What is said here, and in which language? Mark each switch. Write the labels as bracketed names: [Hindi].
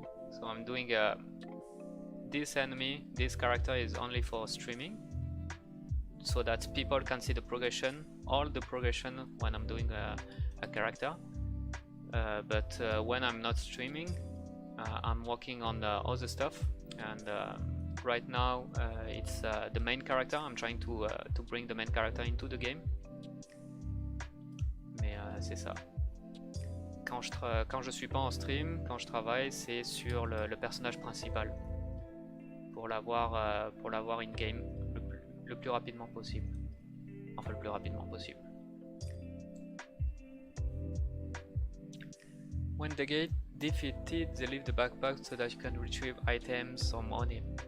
[English] So I'm doing this enemy, this character is only for streaming, so that people can see the progression, all the progression when I'm doing a character. But when I'm not streaming, I'm working on other stuff, and right now it's the main character. I'm trying to bring the main character into the game. [French] Mais c'est ça. Quand je suis pas en stream, quand je travaille, c'est sur le personnage principal pour l'avoir [English] in game [French] le plus rapidement possible. Enfin, le plus rapidement possible. [English] When the gate defeated, they leave the backpack so that you can retrieve items or money.